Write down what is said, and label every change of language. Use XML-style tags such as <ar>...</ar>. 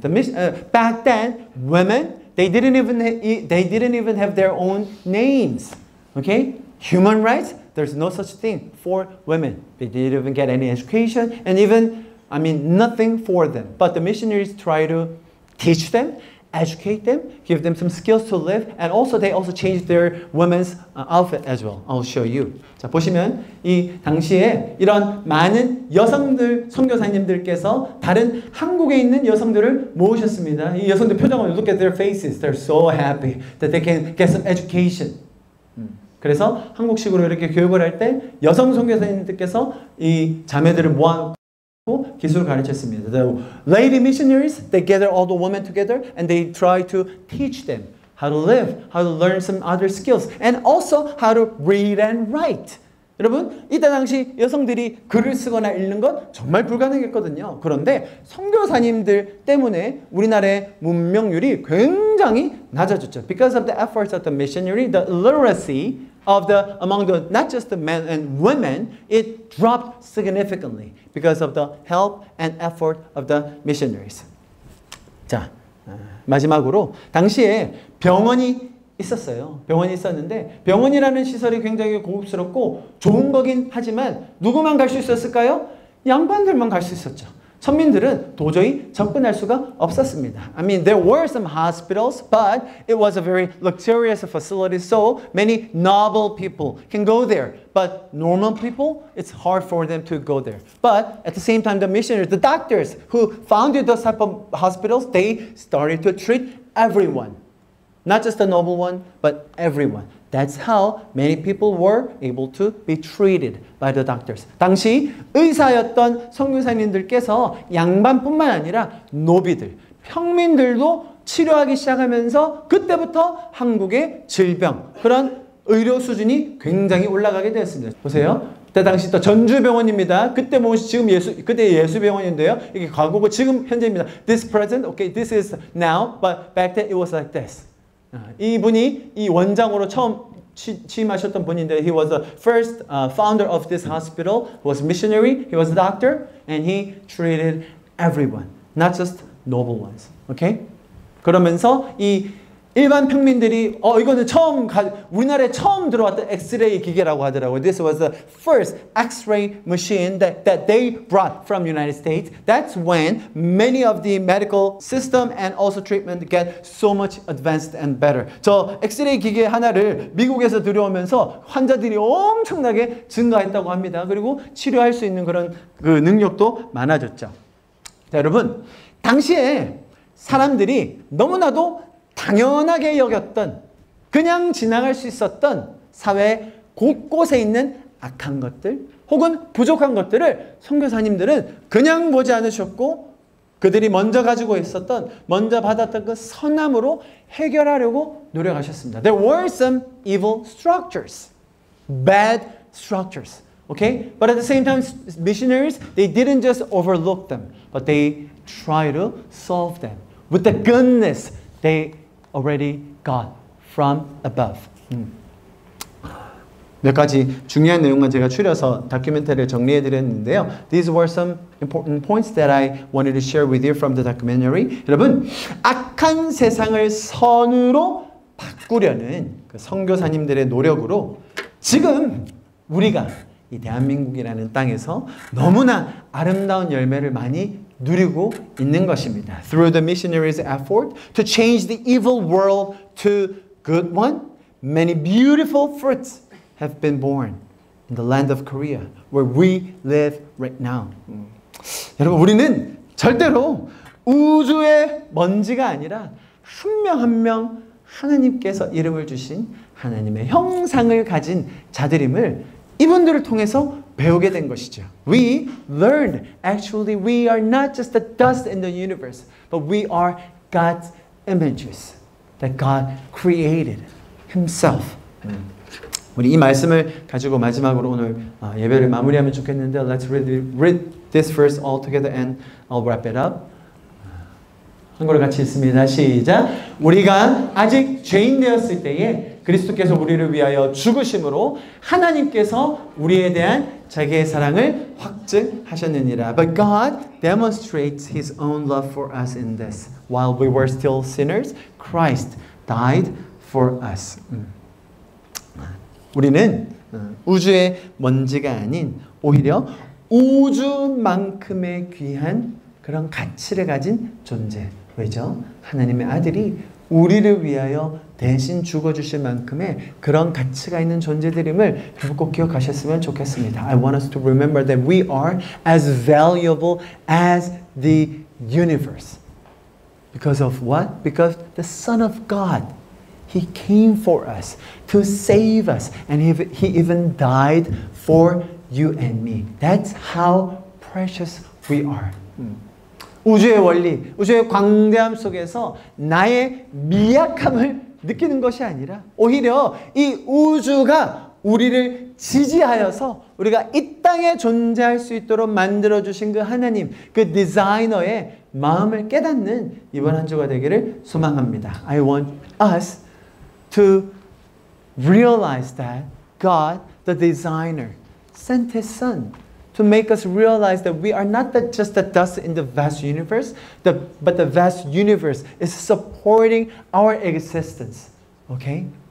<en>Back then, women, they didn't even have their own names. Okay? Human rights, there's no such thing for women. They didn't even get any education and nothing for them. But the missionaries try to teach them, educate them, give them some skills to live, and they also changed their women's outfit as well. I'll show you.</en> <ko>자, 보시면 이 당시에 이런 많은 여성들, 선교사님들께서 다른 한국에 있는 여성들을 모으셨습니다. 이 여성들 표정을</ko> <en>look at their faces. They're so happy that they can get some education.</en> <ko>그래서 한국식으로 이렇게 교육을 할 때 여성 선교사님들께서 이 자매들을 모아 기술을 가르쳤습니다.</ko> <en>The lady missionaries, they gather all the women together and they try to teach them how to live, how to learn some other skills, and also how to read and write.</en> <ko>여러분, 이때 당시 여성들이 글을 쓰거나 읽는 건 정말 불가능했거든요. 그런데 선교사님들 때문에 우리나라의 문명률이 굉장히 낮아졌죠.</ko> <en>Because of the efforts of the missionary, the literacy among not just the men and women, it dropped significantly because of the help and effort of the missionaries.</en> <ko>자, 마지막으로 당시에 병원이 있었어요. 병원이 있었는데 병원이라는 시설이 굉장히 고급스럽고 좋은 거긴 하지만 누구만 갈 수 있었을까요? 양반들만 갈 수 있었죠. 천민들은 도저히 접근할 수가 없었습니다.</ko> <en>There were some hospitals, but it was a very luxurious facility, so many noble people can go there. But normal people, it's hard for them to go there. But at the same time, the missionaries, the doctors who founded those type of hospitals, they started to treat everyone. Not just the noble one, but everyone. That's how many people were able to be treated by the doctors.</en> <ko>당시 의사였던 선교사님들께서 양반뿐만 아니라 노비들, 평민들도 치료하기 시작하면서 그때부터 한국의 질병, 그런 의료 수준이 굉장히 올라가게 되었습니다. 보세요. 그때 당시 또 전주병원입니다. 그때 지금 그때 예수병원인데요. 이게 과거고 지금 현재입니다.</ko> <en>This present, okay, this is now, but back then it was like this.</en> <ko>이분이 이 원장으로 처음 취임하셨던 분인데,</ko> <en>he was the first founder of this hospital. He was missionary. He was a doctor, and he treated everyone, not just noble ones. Okay?</en> <ko>그러면서 이 일반 평민들이 이거는 우리나라에 처음 들어왔던 엑스레이 기계라고 하더라고요.</ko> <en>This was the first X-ray machine that they brought from United States. That's when many of the medical system and also treatment get so much advanced and better.</en> <ko>저 엑스레이 기계 하나를 미국에서 들여오면서 환자들이 엄청나게 증가했다고 합니다. 그리고 치료할 수 있는 그런 그 능력도 많아졌죠. 자, 여러분, 당시에 사람들이 너무나도 당연하게 여겼던, 그냥 지나갈 수 있었던 사회 곳곳에 있는 악한 것들 혹은 부족한 것들을 선교사님들은 그냥 보지 않으셨고, 그들이 먼저 받았던 그 선함으로 해결하려고 노력하셨습니다.</ko> <en>There were some evil structures, bad structures, okay? But at the same time, missionaries, they didn't just overlook them, but they try to solve them with the goodness they already got from above.</en> <ko>몇 가지 중요한 내용만 제가 추려서 다큐멘터리를 정리해 드렸는데요.</ko> <en>These were some important points that I wanted to share with you from the documentary.</en> <ko>여러분, 악한 세상을 선으로 바꾸려는 그 선교사님들의 노력으로 지금 우리가 이 대한민국이라는 땅에서 너무나 아름다운 열매를 많이 누리고 있는 것입니다.</ko> <en>Through the missionaries' effort to change the evil world to good one, many beautiful fruits have been born in the land of Korea, where we live right now.</en> <ko>여러분, 우리는 절대로 우주의 먼지가 아니라 한 명 한 명 하나님께서 이름을 주신 하나님의 형상을 가진 자들임을 이분들을 통해서 배우게 된 것이죠.</ko> <en>We learned actually we are not just the dust in the universe, but we are God's images that God created Himself.</en> <ko>우리 이 말씀을 가지고 마지막으로 오늘 예배를 마무리하면 좋겠는데,</ko> <en>let's read this verse all together and I'll wrap it up.</en> <ko>한국어를 같이 읽습니다. 시작. 우리가 아직 죄인 되었을 때에 그리스도께서 우리를 위하여 죽으심으로 하나님께서 우리에 대한 자기의 사랑을 확증하셨느니라.</ko> <en>But God demonstrates His own love for us in this. While we were still sinners, Christ died for us.</en> <ko>우리는 우주의 먼지가 아닌 오히려 우주만큼의 귀한 그런 가치를 가진 존재. 왜죠? 하나님의 아들이 우리를 위하여 대신 죽어주실 만큼의 그런 가치가 있는 존재들임을 꼭 기억하셨으면 좋겠습니다.</ko> <en>I want us to remember that we are as valuable as the universe. Because of what? Because the Son of God, He came for us to save us, and He even died for you and me. That's how precious we are.</en> <ko>우주의 원리, 우주의 광대함 속에서 나의 미약함을 느끼는 것이 아니라 오히려 이 우주가 우리를 지지하여서 우리가 이 땅에 존재할 수 있도록 만들어주신 그 하나님, 그 디자이너의 마음을 깨닫는 이번 한 주가 되기를 소망합니다.</ko> <en>I want us to realize that God, the designer, sent His Son to make us realize that we are not just the dust in the vast universe, but the vast universe is supporting our existence. Okay?</en>